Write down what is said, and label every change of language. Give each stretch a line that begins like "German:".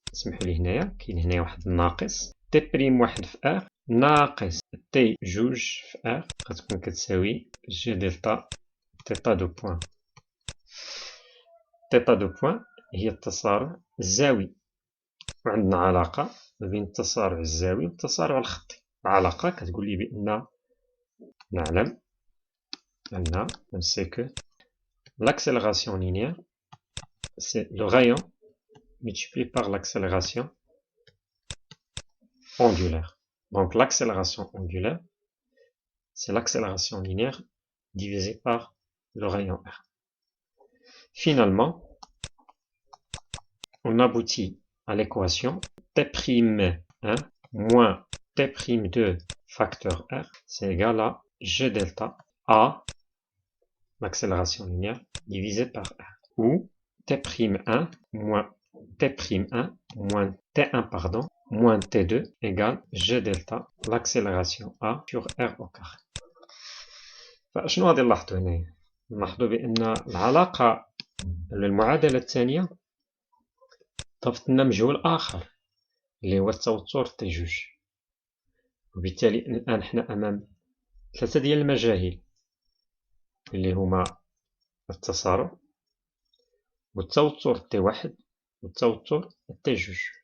Arabic: اسمحوا لي هنايا كاين هنايا واحد الناقص T'1 في R ناقص T2 في R غتكون كتساوي G دلتا تيتا دو بوان تيتا دو بوان هي التسارع الزاوي، وعندنا علاقة ما بين التسارع الزاوي والتسارع الخطي. العلاقة كتقول لي بأن نعلم أن
French: l'accélération linéaire c'est le rayon multiplié par l'accélération angulaire. Donc l'accélération angulaire, c'est l'accélération linéaire divisée par le rayon R. Finalement, on aboutit à l'équation T'1 moins T'2 facteur R, c'est égal à G delta A, l'accélération linéaire, divisé par R. Ou T'1 moins T'1 moins T1 moins T2 égale G delta l'accélération A sur R au carré.
Arabic: فشنو غادي نلاحظوا هنايا؟ نلاحظوا بأن العلاقة المعادلة الثانية ضافت لنا مجهول آخر اللي هو التوتر تي جوج، وبالتالي الآن حنا أمام ثلاثة ديال المجاهيل اللي هما التسارع والتوتر تي واحد والتوتر تي جوج.